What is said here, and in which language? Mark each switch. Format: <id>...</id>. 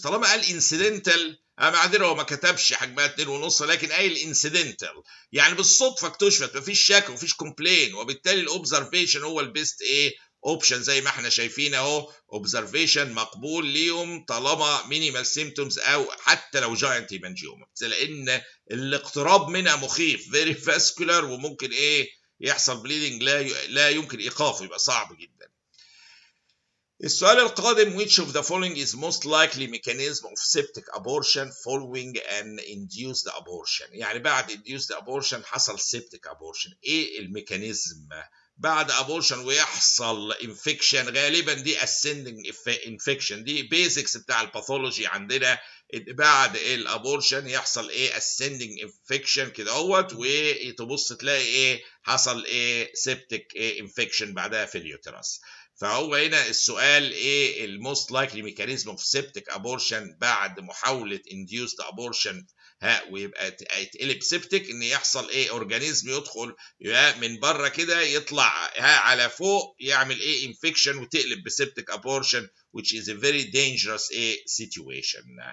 <ar>طالما قال انسيدنتال، معذره هو ما كتبش حجمها 2.5 لكن قايل انسيدنتال، يعني بالصدفه اكتشفت، ما فيش شك وما فيش كومبلين، وبالتالي الاوبزرفيشن هو البيست ايه اوبشن زي ما احنا شايفين اهو. اوبزرفيشن مقبول ليهم طالما مينيمال سيمبتومز او حتى لو جاينت هيمانجيوما، لان الاقتراب منها مخيف فيري فاسكولار، وممكن ايه يحصل بليدنج لا يمكن ايقافه، يبقى صعب جدا. السؤال القادم</ar> <en>which of the following is most likely mechanism of septic abortion following an induced abortion؟</en> <ar>يعني بعد induced abortion حصل septic abortion، ايه الميكانيزم بعد abortion ويحصل infection؟ غالبا دي ascending infection، دي basics بتاع الباثولوجي عندنا. بعد الابورشن يحصل ايه ascending infection كده اهوت، وتبص تلاقي ايه حصل ايه septic ايه infection بعدها في اليوترس. فهو هنا السؤال ايه الموست لايكلي ميكانيزم اوف سيبتيك ابورشن بعد محاوله انديوسد ابورشن ويبقى يتقلب سيبتيك، ان يحصل ايه اورجانيزم يدخل من بره كده يطلع على فوق يعمل ايه انفكشن وتقلب بسيبتيك ابورشن</ar> <en>which is a very dangerous situation.</en>